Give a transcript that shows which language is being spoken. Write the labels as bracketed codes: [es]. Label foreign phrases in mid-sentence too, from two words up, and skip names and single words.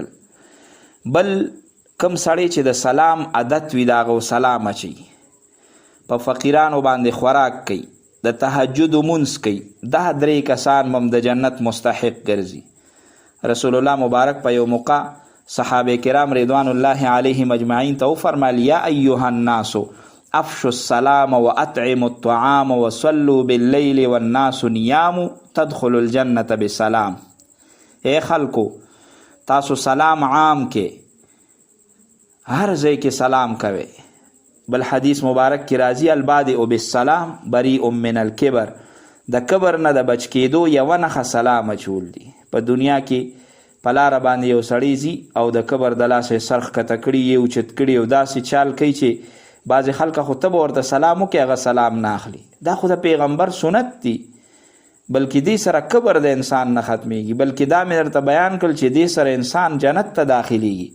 [ps] بل کم سړی چې د سلام عادت وي د هغه سلام اچوي، په فقیرانو باندې خوراک کوي، د تهجد مونځ کوي، دا درې کسان هم د جنت مستحق ګرځي. رسول الله مبارک په یو موقع صحابه کرام [ar] رضوان الله علیهم اجمعین [ps] ته وفرمایل [ar] یا ایها الناس افشوا السلام واطعموا الطعام وصلوا باللیل والناس نیام تدخلوا الجنة بسلام. [ps] اے خلکو، تاسو سلام عام کې هر ځای کې سلام کوئ. بل حدیث مبارک کې راځي [ar] البادئ بالسلام بریء من الکبر، [ps] د کبر نه د بچ کېدو یوه نښه سلام اچول دي. په دنیا کې په لاره باندې یو سړی ځي او د کبر د لاسه سر ښکته کړي یې اوچت کړي او داسې چال کوي چې بعضې خلکه خو ته به ورته سلام وکړي هغه سلام نه اخلي. دا خو د پیغمبر سنت دی، بلکې دې سره کبر د انسان نه ختمیږي، بلکې دا مې درته بیان کړل چې دې سره انسان جنت ته داخلیږي.